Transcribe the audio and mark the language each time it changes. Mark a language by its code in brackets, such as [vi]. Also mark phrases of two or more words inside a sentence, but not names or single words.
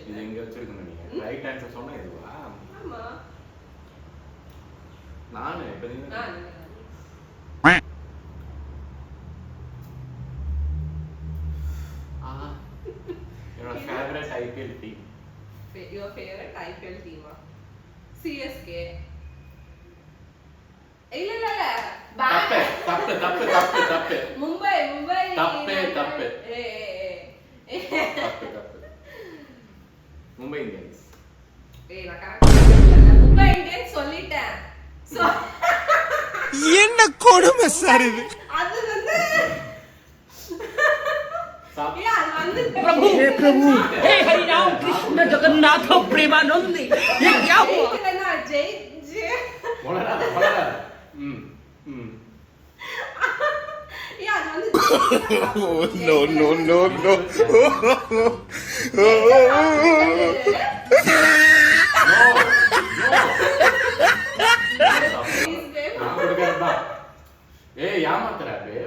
[ta] இது எங்க வச்சிருக்கணும் நீங்க? [en] right answer [ta] சொன்னா இதுவா? ஆமா. நானு இப்ப நீங்க என்னோட [en] favorite IPL team. Your favorite IPL team? CSK. [ta] இல்ல தப்பு. மும்பை தப்பு. மும்பை இந்தியன்ஸ். நான் கரெக்ட்டா மும்பை இந்தியன்ஸ் சொல்லிட்டேன். என்ன கொடுமை சார் இது. அது வந்து [hi] प्रभु हे प्रभु हे हरि राम कृष्ण जगन्नाथ प्रेमानंद ये क्या हुआ? [en] No. [ta] ஏய் ஏமாத்துற பேர்.